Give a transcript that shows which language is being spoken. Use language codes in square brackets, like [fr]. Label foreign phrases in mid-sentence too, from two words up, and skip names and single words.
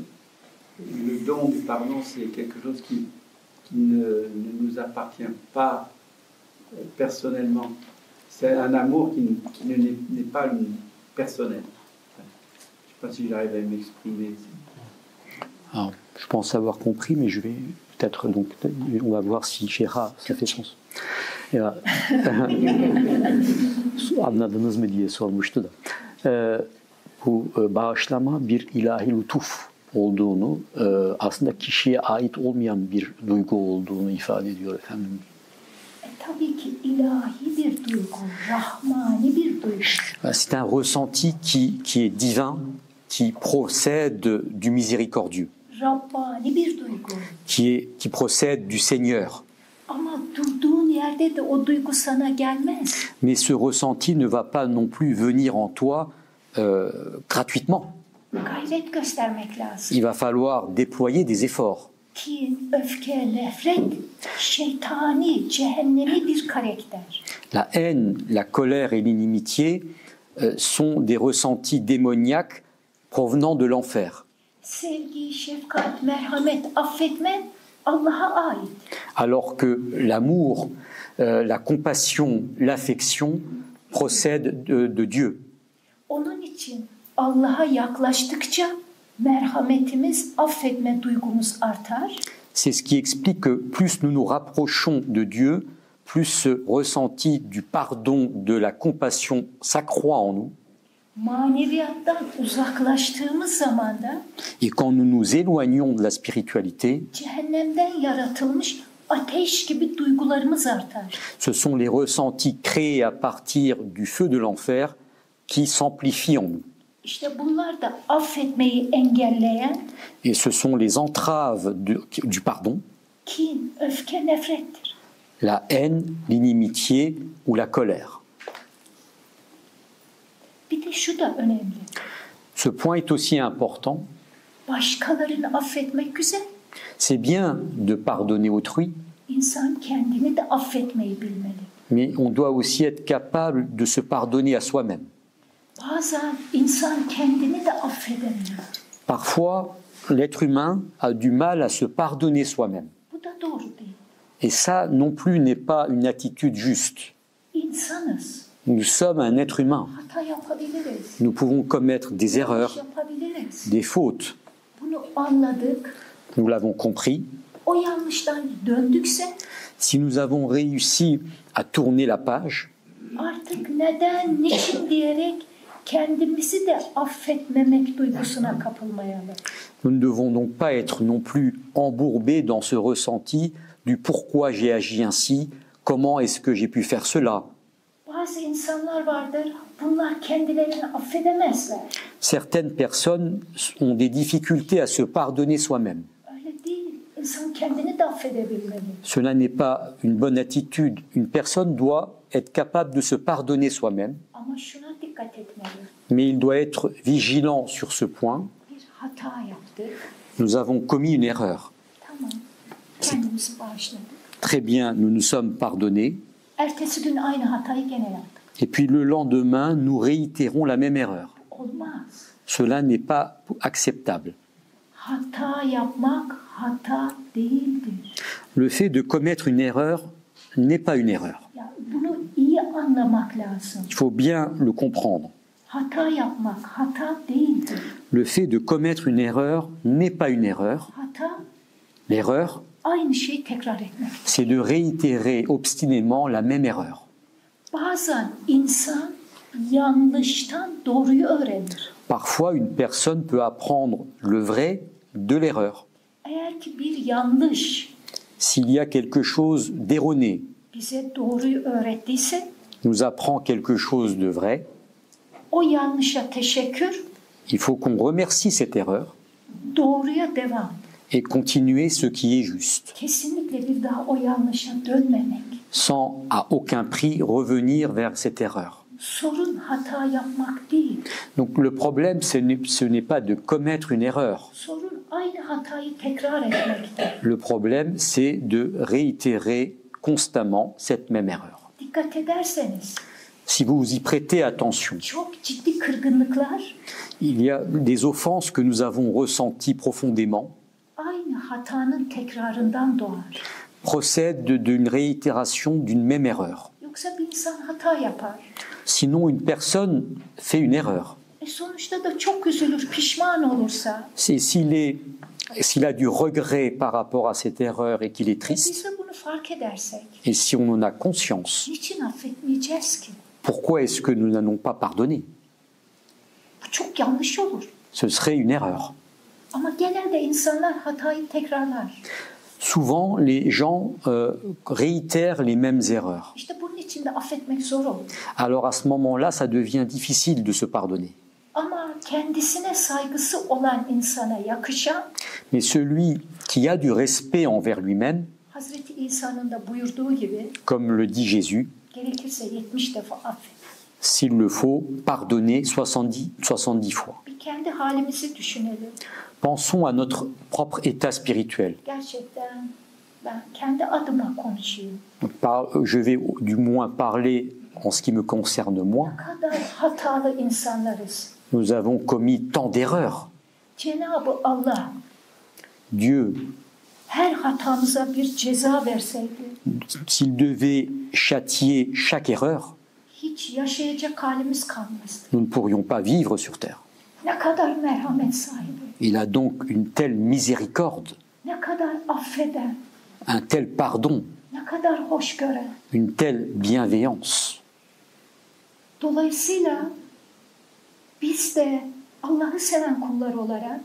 [fr] Le don du pardon, c'est quelque chose qui ne nous appartient pas personnellement. C'est un amour qui n'est pas personnel. Je ne sais pas si j'arrive à m'exprimer. Alors, je pense avoir compris, mais je vais peut-être donc, on va voir si Şera ça fait sens. [tr] Ya, anladınız mı diye sormuştu da. Bu bağışlama bir ilahi lütuf olduğunu, aslında kişiye ait olmayan bir duygu olduğunu ifade ediyor efendim. Tabii ki ilahi bir duygu, rahmani bir duygu. [fr] C'est un ressenti qui est divin, qui procède du miséricordieux, [tr] Rabbani bir duygu. [fr] qui procède du Seigneur. [tr] Ama durduğun yerde de o duygu sana gelmez. [fr] Mais ce ressenti ne va pas non plus venir en toi gratuitement. [tr] Gayret göstermek lazım. [fr] Il va falloir déployer des efforts. [tr] Kin, öfke, nefret, şeytani, cehennemi bir karakter. [fr] La haine, la colère et l'inimitié sont des ressentis démoniaques provenant de l'enfer. [tr] Sevgi, şefkat, merhamet, affetme Allah'a ait. [fr] Alors que l'amour, la compassion, l'affection procèdent de Dieu. [tr] Onun için Allah'a yaklaştıkça merhametimiz, affetme duygumuz artar. [fr] C'est ce qui explique que plus nous nous rapprochons de Dieu, plus ce ressenti du pardon, de la compassion s'accroît en nous. [tr] Maneviyattan uzaklaştığımız zaman da [fr] Et quand nous nous éloignons de la spiritualité, [tr] cehennemden yaratılmış ateş gibi duygularımız artar. [fr] ce sont les ressentis créés à partir du feu de l'enfer qui s'amplifient en nous. [tr] İşte bunlar da affetmeyi engelleyen [fr] Et ce sont les entraves du pardon, [tr] kin, öfke, nefrettir. [fr] la haine, l'inimitié ou la colère. [tr] Bir de şu da önemli. [fr] Ce point est aussi important. [tr] Başkalarını affetmek güzel. [fr] C'est bien de pardonner autrui, [tr] İnsan kendini de affetmeyi bilmeli. [fr] mais on doit aussi être capable de se pardonner à soi-même. [tr] Bazen insan kendini de affedemiyor. [fr] Parfois, l'être humain a du mal à se pardonner soi-même. [tr] Bu da doğru değil. [fr] Et ça non plus n'est pas une attitude juste. [tr] İnsanız. [fr] Nous sommes un être humain. [tr] Hata yapabiliriz. [fr] Nous pouvons commettre des erreurs, [tr] Yapabiliriz. [fr] des fautes. [tr] Bunu anladık. [fr] Nous l'avons compris. [tr] O yanlıştan döndükse [fr] Si nous avons réussi à tourner la page, [tr] artık neden, niçin diyerek kendimizi de affetmemek duygusuna kapılmayalım. [fr] nous ne devons donc pas être non plus embourbés dans ce ressenti du pourquoi j'ai agi ainsi, comment est-ce que j'ai pu faire cela. [tr] Bazı insanlar vardır, bunlar kendilerini affedemezler. [fr] Certaines personnes ont des difficultés à se pardonner soi-même. [tr] Öyle değil, insan kendini de affedebilmeli. [fr] Cela n'est pas une bonne attitude. Une personne doit être capable de se pardonner soi-même, [tr] Ama şuna dikkat etmeli. [fr] mais il doit être vigilant sur ce point. [tr] Bir hata yaptık, [fr] Nous avons commis une erreur. [tr] tamam, kendimizi bağışladık. [fr] Très bien, nous nous sommes pardonnés. [tr] Ertesi gün aynı hatayı gene yaptık. [fr] Et puis le lendemain, nous réitérons la même erreur. [tr] Olmaz. [fr] Cela n'est pas acceptable. [tr] Hata yapmak hata değildir. [fr] Le fait de commettre une erreur n'est pas une erreur. [tr] Ya bunu iyi anlamak lazım. [fr] Il faut bien le comprendre. [tr] Hata yapmak hata değildir. [fr] Le fait de commettre une erreur n'est pas une erreur. [tr] Hata [fr] L'erreur, [tr] aynı şeyi tekrar etmek. [fr] c'est de réitérer obstinément la même erreur. [tr] Bazen insan yanlıştan doğruyu öğrenir. [fr] Parfois, une personne peut apprendre le vrai de l'erreur. [tr] Eğer ki bir yanlış [fr] S'il y a quelque chose d'erroné, [tr] bize doğruyu öğrettiyse [fr] nous apprend quelque chose de vrai, [tr] o yanlışa teşekkür, [fr] il faut qu'on remercie cette erreur [tr] doğruya devam. [fr] et continuer ce qui est juste, [tr] Kesinlikle bir daha o yanlışa dönmemek. [fr] sans à aucun prix revenir vers cette erreur. [tr] Sorun hata yapmak değil. [fr] Donc le problème, ce n'est pas de commettre une erreur. [tr] Sorun aynı hatayı tekrar etmekte. [fr] Le problème, c'est de réitérer constamment cette même erreur. [tr] Dikkat ederseniz [fr] Si vous y prêtez attention, [tr] çok ciddi kırgınlıklar [fr] il y a des offenses que nous avons ressenties profondément, [tr] aynı hatanın tekrarından doğar. [fr] procèdent d'une réitération d'une même erreur. [tr] Yoksa bir insan hata yapar. [fr] Sinon, une personne fait une erreur. [tr] Sonuçta da çok üzülür, pişman olursa. [fr] S'il a du regret par rapport à cette erreur et qu'il est triste, [tr] Biz de bunu fark edersek, [fr] et si on en a conscience, [tr] niçin affetmeyeceğiz ki? [fr] pourquoi est-ce que nous n'allons pas pardonner? [tr] Bu çok yanlış olur. [fr] Ce serait une erreur. [tr] Ama genelde insanlar hatayı tekrarlar. [fr] Souvent, les gens réitèrent les mêmes erreurs. [tr] İşte bunun için de affetmek zor olur. [fr] Alors à ce moment-là, ça devient difficile de se pardonner. [tr] Ama kendisine saygısı olan insana yakışan, [fr] Mais celui qui a du respect envers lui-même, [tr] Hazreti İsa'nın da buyurduğu gibi, [fr] comme le dit Jésus, [tr] gerekirse 70 defa affet. [fr] s'il le faut, pardonner 70 fois. [tr] Bir kendi halimizi düşünelim. [fr] Pensons à notre propre état spirituel. [tr] Gerçekten ben kendi adıma konuşayım. [fr] Je vais du moins parler en ce qui me concerne moi. [tr] Ne kadar hatalı insanlarız. [fr] Nous avons commis tant d'erreurs. [tr] Cenab-ı Allah [fr] Dieu, [tr] her hatamıza bir ceza verseydi, [fr] s'il devait châtier chaque erreur, [tr] hiç yaşayacak halimiz kalmazdı. [fr] nous ne pourrions pas vivre sur terre. [tr] Ne kadar merhamet sahibi, [fr] Il a donc une telle miséricorde, [tr] ne kadar affeden, [fr] un tel pardon, [tr] ne kadar hoş gören. [fr] une telle bienveillance. [tr] Dolayısıyla biz de Allah'ı seven kullar olarak